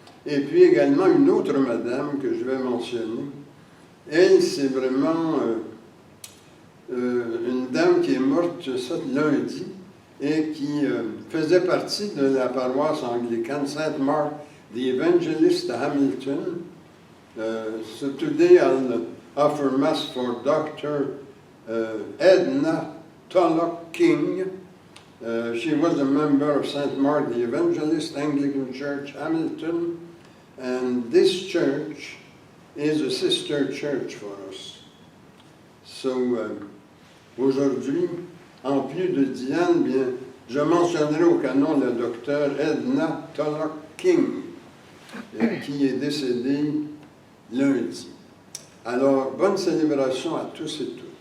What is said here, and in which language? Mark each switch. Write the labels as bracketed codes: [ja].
[fr] Et puis également une autre madame que je vais mentionner. Elle, c'est vraiment une dame qui est morte ça lundi et qui faisait partie de la paroisse anglicane Saint Mark the Evangelist à Hamilton. [en] So today I'll offer Mass for Dr. Edna Tulloch King. She was a member of St. Mark the Evangelist Anglican Church, Hamilton, and this church is a sister church for us. [fr] So, aujourd'hui, en plus de Diane, bien, je mentionnerai au canon le docteur Edna Tulloch King, qui est décédée lundi. Alors, bonne célébration à tous et toutes.